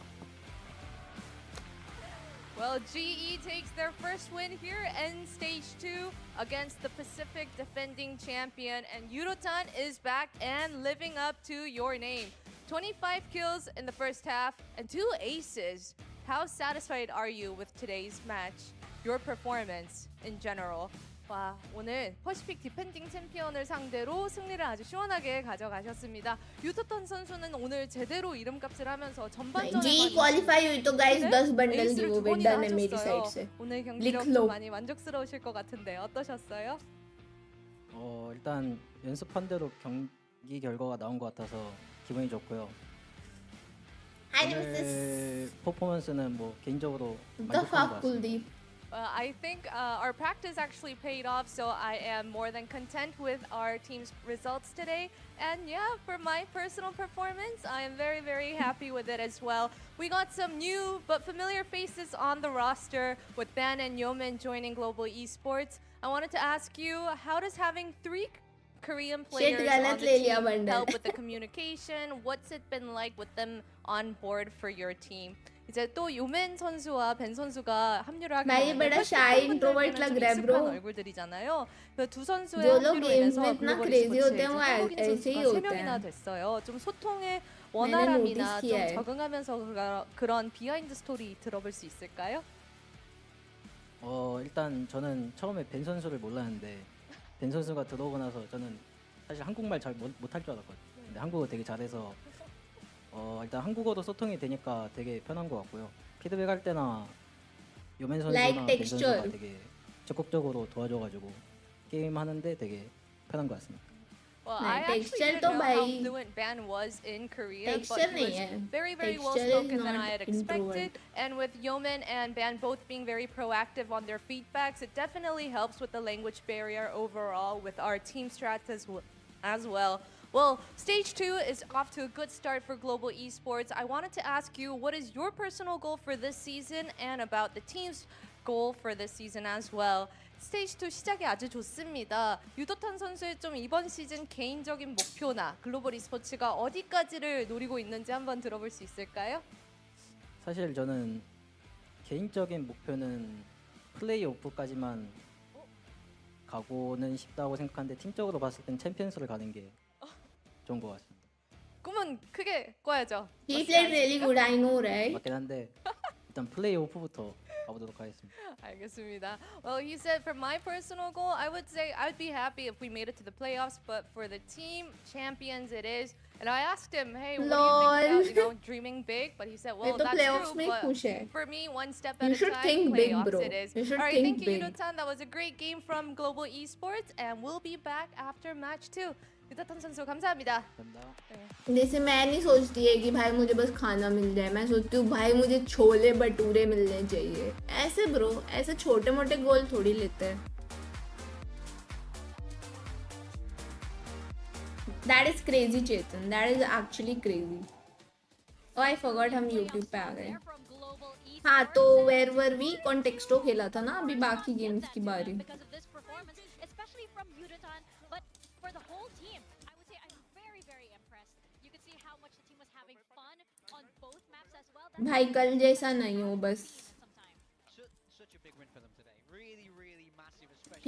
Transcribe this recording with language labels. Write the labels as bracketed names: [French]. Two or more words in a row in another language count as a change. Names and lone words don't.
[English] Well, GE takes their first win here in stage 2 against the Pacific defending champion, and Yudotan is back and living up to your name. 25 kills in the first half and 2 aces. How satisfied are you with today's match? Your performance in general. [Korean] 와, 오늘 퍼시픽 디펜딩 챔피언을 상대로 승리를 아주 시원하게 가져가셨습니다. 유토턴 선수는 오늘 제대로 이름값을 하면서 전반전에 [Hindi] जी क्वालिफाई हुई तो गाइस 10 बंडल [Korean] 에이스를 [English] गिव [Korean] 두 [English] अवे [Korean] 번이나 [Hindi] डन है मेरी साइड [Korean] 하셨어요. [Hindi] से [Korean] 오늘 [Hindi] लिख [Korean] 경기력도 [Hindi] लो [Korean] 많이 만족스러우실 것 같은데 어떠셨어요? 일단 연습한 대로 경기 결과가 나온 것 같아서 기분이 좋고요. 오늘 퍼포먼스는 뭐 개인적으로 [English] The [Korean] 만족한 것 [English] fuck [Korean] 같습니다. [Hindi] कुलदीप [English] I think our practice actually paid off, so I am more than content with our team's results today. And yeah, for my personal performance, I am very, very happy with it as well. We got some new but familiar faces on the roster with Ban and Yeoman joining Global Esports. I wanted to ask you, how does having 3 Korean Shit, players [Hindi] गलत [English] on the [Hindi] ले लिया [English] team bundle. help with the communication? What's it been like with them on board for your team? [Korean] 이제 또 요맨 선수와 벤 선수가 합류를 하게 [Hindi] भाई [Korean] 되는데 [Hindi] बड़ा [Korean] 훨씬 [English] shy [Korean] 팬분들께는 [English] introvert [Korean] 좀 [Hindi] लग रहा है [Korean] 익숙한 [English] bro. [Korean] 얼굴들이잖아요. 그 두 선수의 [Hindi] जो लोग [Korean] 합류로 [English] games [Korean] 인해서 [Hindi] में इतना [Korean] 글로벌 [English] crazy [Korean] e스포츠에 [Hindi] होते हैं [Korean] 이제 [Hindi] वो [Korean] 한국인 [Hindi] ऐसे ही [Korean] 선수가 [Hindi] होते [Korean] 3명이나 [Hindi] हैं. [Korean] 됐어요. 좀 소통의 [Hindi] मैंने [Korean] 원활함이나 [English] notice [Korean] 좀 [Hindi] किया है. [Korean] 적응하면서 그런 비하인드 스토리 들어볼 수 있을까요? 일단 저는 처음에 벤 선수를 몰랐는데 벤 선수가 들어오고 나서 저는 사실 한국말 잘 못할 줄 알았거든요. 근데 한국어 되게 잘해서 일단 한국어도 소통이 되니까 되게 편한 것 같고요. 피드백 할 때나 요맨 선수나 [English] Like [Korean] 벤 선수가 [English] texture. [Korean] 되게 적극적으로 도와줘가지고 게임 하는데 되게 편한 것 같습니다. [English] Well, [Hindi] नहीं, [English] I actually texture didn't [Hindi] तो [English] know how [Hindi] भाई [English] fluent Ban was in Korea, but texture he [Hindi] नहीं [English] was [Hindi] है. [English] very, very well Texture is spoken than not I had expected. introvert. And with Yeoman and Ban both being very proactive on their feedbacks, it definitely helps with the language barrier overall with our team strats as well. Well, stage 2 is off to a good start for global esports. I wanted to ask you, what is your personal goal for this season and about the team's goal for this season as well? [Korean] 스테이지 2 시작이 아주 좋습니다. 유도탄 선수의 좀 이번 시즌 개인적인 목표나 글로벌 e스포츠가 어디까지를 노리고 있는지 한번 들어볼 수 있을까요? 사실 저는 개인적인 목표는 플레이오프까지만 가고는 싶다고 생각하는데 팀적으로 봤을 땐 챔피언스를 가는 게 좋은 것 같습니다. 꿈은 크게 꿔야죠. [English] He played really good, I know, right? [Korean] 맞긴 한데 일단 플레이오프부터 가보도록 하겠습니다. 알겠습니다. [English] Well, he said for my personal goal, I would say I'd be happy if we made it to the playoffs, but for the team champions it is. And I asked him, hey, what do you think about, dreaming big? But he said, well, [Hindi] ये तो [English] that's playoffs true, [Hindi] में [English] but [Hindi] खुश है. [English] for me, one step at You a should time, think big, playoffs bro. it is. You should All right, think thank you, big. Yudo-tan. That was a great game from Global Esports, and we'll be back after match 2. [Korean] 유도-tan 선수 감사합니다. 감사합니다. [Hindi] जैसे मैं नहीं सोचती है कि भाई मुझे बस खाना मिल जाए, मैं सोचती हूँ भाई मुझे छोले भटूरे मिलने चाहिए. ऐसे ब्रो, ऐसे छोटे मोटे गोल थोड़ी लेते हैं. [English] That is crazy, Chetan. That is actually crazy. Oh, I forgot [Hindi] हम YouTube पे आ गए. हाँ तो where were we? Contexto खेला था ना अभी बाकी गेम्स की बारी. [English] Because of this performance, especially from Yudotan, but for the whole team, I would say I'm very, very impressed. You could see how much the team was having fun on both maps as well. [Hindi] भाई कल जैसा नहीं हो बस. [English] Such a big win for them today. Really, really massive, especially.